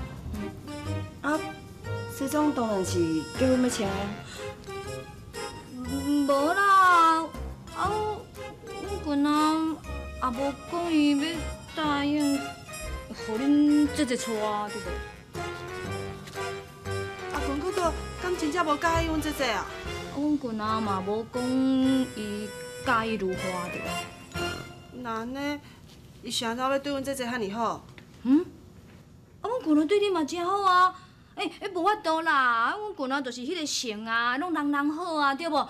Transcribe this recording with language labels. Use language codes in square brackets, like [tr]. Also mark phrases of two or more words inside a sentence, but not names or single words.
[nan] 啊，西装当然是结婚要穿的。无啦，阮棍啊也无讲伊要答应，互恁姐姐娶啊，对无？啊，棍哥哥，敢真正无介意阮姐姐啊？阮棍啊嘛无讲伊介意如花，对无？那安尼，伊是安怎要对阮姐姐遐尼好？阮棍啊对你嘛真好啊！无法度啦，阮棍啊就是迄个性啊，拢人好啊，对无？